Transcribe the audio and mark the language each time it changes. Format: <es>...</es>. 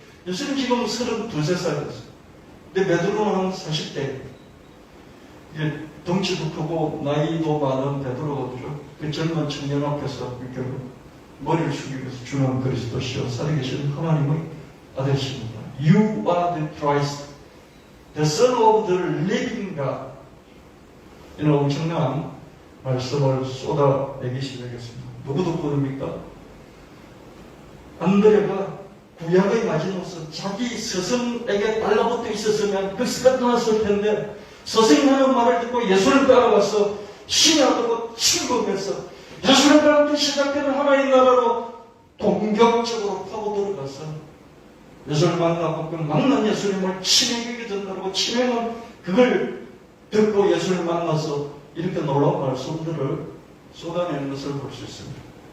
<ko>예수님 지금 32살이었어요. 근데 베드로는 40대. 이제 덩치도 크고 나이도 많은 베드로거든요. 그 젊은 청년 앞에서 이렇게 머리를 숙이면서 주는 그리스도시요 살아계신 하나님의 아들이십니다.</ko> <en>You are the Christ, the Son of the living God.</en> <ko>이런 엄청난 말씀을 쏟아내기 시작했습니다. 누구 듣고 됩니까? 안드레가 구약의 마지노선 자기 스승에게 달라붙어 있었으면 그 스가 떠났을 텐데, 스승이 하는 말을 듣고 예수를 따라가서 신약으로 출범해서 예수를 따라서 시작되는 하나님 나라로 공격적으로 파고 들어가서 예수를 만나고 그 만난 예수님을 친행에게 전달하고, 친행은 그걸 듣고 예수를 만나서 이렇게 놀라운 말씀들을 쏟아내는 것을 볼 수 있습니다.</ko>